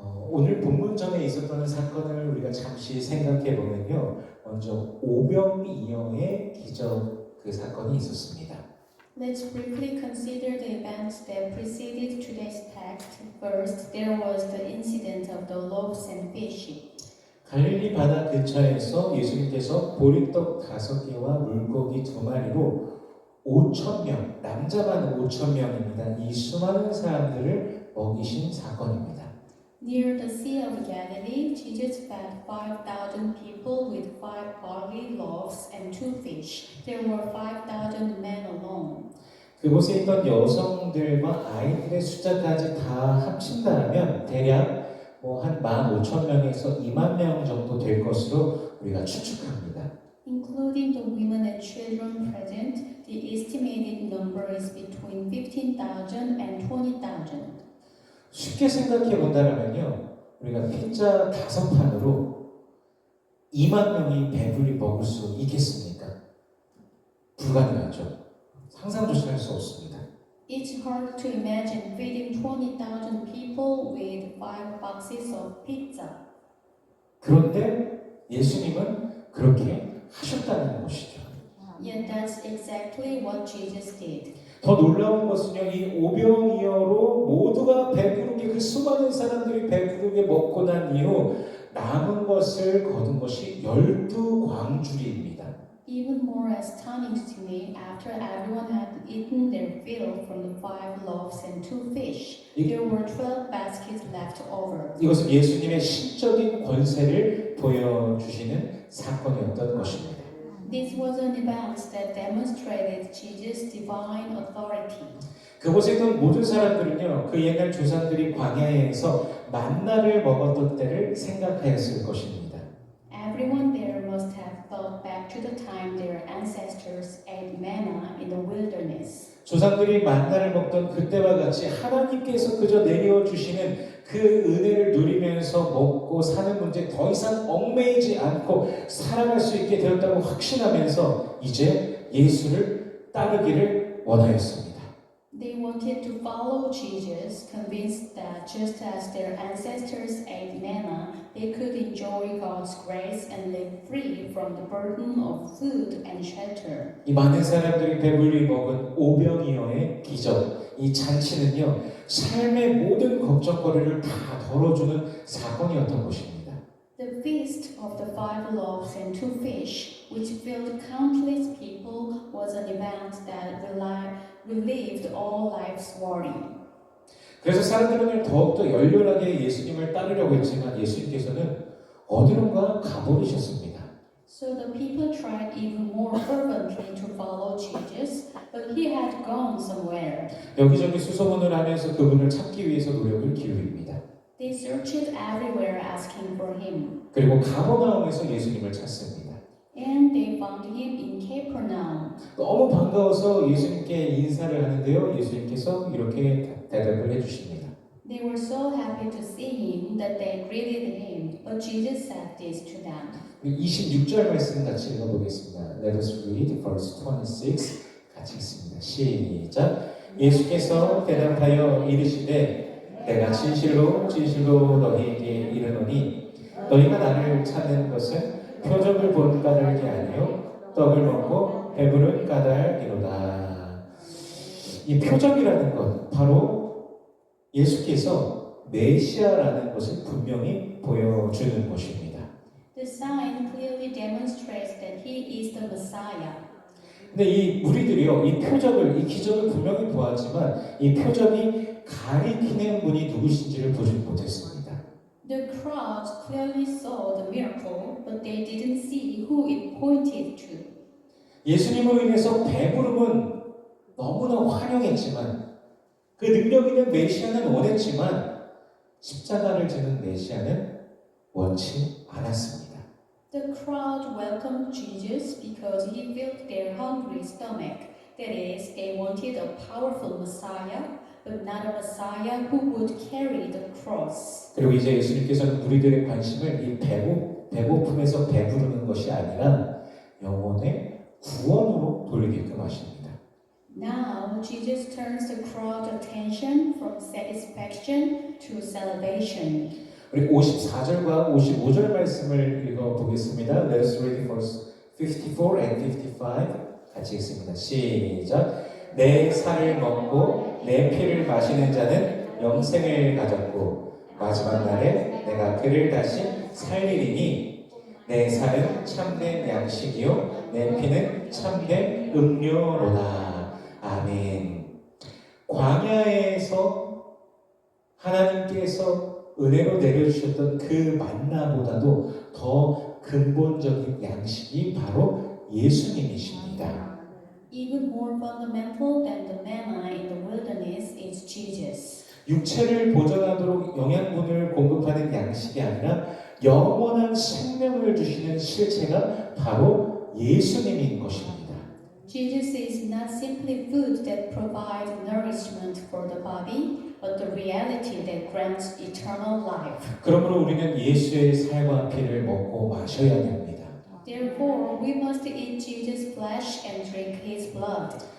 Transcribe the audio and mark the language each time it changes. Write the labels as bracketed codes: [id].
[ko] 오늘 본문전에 있었던 사건을 우리가 잠시 생각해 보면요. 먼저 오병이어의 기적 그 사건이 있었습니다. [en] Let's briefly consider the events that preceded today's text. First, there was the incident of the loaves and fish. [ko] 갈릴리 바다 근처에서 예수님께서 보리떡 5개와 물고기 2마리로 5,000명, 남자만 5,000명입니다. 이 수많은 사람들을 먹이신 사건입니다. [en] Near the Sea of Galilee, Jesus fed 5,000 people with 5 barley loaves and 2 fish. There were 5,000 men alone. [ko] 그곳에 있던 여성들과 아이들의 숫자까지 다 합친다면 대략 한 15,000명에서 2만 명 정도 될 것으로 우리가 추측합니다. [en] Including the women and children present, the estimated number is between 15,000 and 20,000. [ko] 쉽게 생각해 본다면요, 우리가 피자 5판으로 2만 명이 배불리 먹을 수 있겠습니까? 불가능하죠. 상상조차 할 수 없습니다. [en] It's hard to imagine feeding 20,000 people with 5 boxes of pizza. [ko] 그런데 예수님은 그렇게 하셨다는 것이죠. [en] Yet that's exactly what Jesus did. [ko] 더 놀라운 것은요, 이 오병이어로 모두가 배부르게 그 수많은 사람들이 배부르게 먹고 난 이후 남은 것을 거둔 것이 12광주리입니다. [en] Even more astounding to me, after everyone had eaten their fill from the 5 loaves and 2 fish, there were 12 baskets left over. [ko] 이것은 예수님의 신적인 권세를 보여주시는 사건이었던 것입니다. [en] This was an event that demonstrated Jesus' divine authority. [ko] 그곳에 있던 모든 사람들은요, 그 옛날 조상들이 광야에서 만나를 먹었던 때를 생각하였을 것입니다. [en] Everyone there must have thought back to the time their ancestors ate manna in the wilderness. [ko] 조상들이 만나를 먹던 그때와 같이 하나님께서 그저 내려주시는 그 은혜를 누리면서 먹고 사는 문제 더 이상 얽매이지 않고 살아갈 수 있게 되었다고 확신하면서 이제 예수를 따르기를 원하였습니다. [en] They wanted to follow Jesus, convinced that just as their ancestors ate manna, they could enjoy God's grace and live free from the burden of food and shelter. [ko] 이 많은 사람들이 배불리 먹은 오병이어의 기적, 이 잔치는요, 삶의 모든 걱정거리를 다 덜어주는 사건이었던 것입니다. [en] The feast of the 5 loaves and 2 fish, which filled countless people, was an event that relieved all life's worry. [ko] 그래서 사람들은 더욱더 열렬하게 예수님을 따르려고 했지만 예수님께서는 어디론가 가버리셨습니다. [en] So the people tried even more fervently to follow Jesus, but he had gone somewhere. [ko] 여기저기 수소문을 하면서 그분을 찾기 위해서 노력을 기울입니다. [en] They searched everywhere asking for him, [ko] 그리고 가버나움에서 예수님을 찾습니다. [en] and they found him in Capernaum. [ko] 너무 반가워서 예수님께 인사를 하는데요. 예수님께서 이렇게 대답을 해주십니다. [en] They were so happy to see him that they greeted him, but Jesus said this to them. [ko] 26절 말씀 같이 읽어보겠습니다. [en] Let us read verse 26. [ko] 같이 읽습니다. 시작. 예수께서 대답하여 이르시되 내가 진실로 진실로 너희에게 이르노니 너희가 나를 찾는 것은 표적을 본 까닭이 아니요 떡을 먹고 배부른 까닭이로다. 이 표적이라는 것 바로 예수께서 메시아라는 것을 분명히 보여주는 것입니다. [en] The sign clearly demonstrates that he is the Messiah. [ko] 근데 이 무리들이요, 이 표적을, 이 기적을 분명히 보았지만 이 표적이 가리키는 분이 누구신지를 보지 못했습니다. [en] The crowds clearly saw the miracle, but they didn't see who it pointed to. [ko] 예수님으로 인해서 배부름은 너무나 환영했지만 그 능력 있는 메시아는 원했지만 십자가를 지는 메시아는 원치 않았습니다. [en] The crowd welcomed Jesus because he filled their hungry stomach. That is, they wanted a powerful Messiah, but not a Messiah who would carry the cross. [ko] 그리고 이제 예수님께서는 무리들의 관심을 이 배고픔에서 배부르는 것이 아니라 영혼의 구원으로 돌리게끔 하십니다. [en] Now, Jesus turns the crowd's attention from satisfaction to salvation. [ko] 우리 54절과 55절 말씀을 읽어보겠습니다. [en] Let us read verse 54 and 55 [ko] 같이 읽습니다. 시작. 내 살을 먹고 내 피를 마시는 자는 영생을 가졌고 마지막 날에 내가 그를 다시 살리리니 내 살은 참된 양식이요 내 피는 참된 음료로다. 아멘. 광야에서 하나님께서 은혜로 내려주셨던 그 만나보다도 더 근본적인 양식이 바로 예수님이십니다. [en] Even more fundamental than the manna in the wilderness is Jesus. [ko] 육체를 보존하도록 영양분을 공급하는 양식이 아니라 영원한 생명을 주시는 실체가 바로 예수님인 것입니다. [en] Jesus is not simply food that provides nourishment for the body, but the reality that grants eternal life. [ko] 그러므로 우리는 예수의 살과 피를 먹고 마셔야 합니다. [en] Therefore, we must eat Jesus' flesh and drink His blood.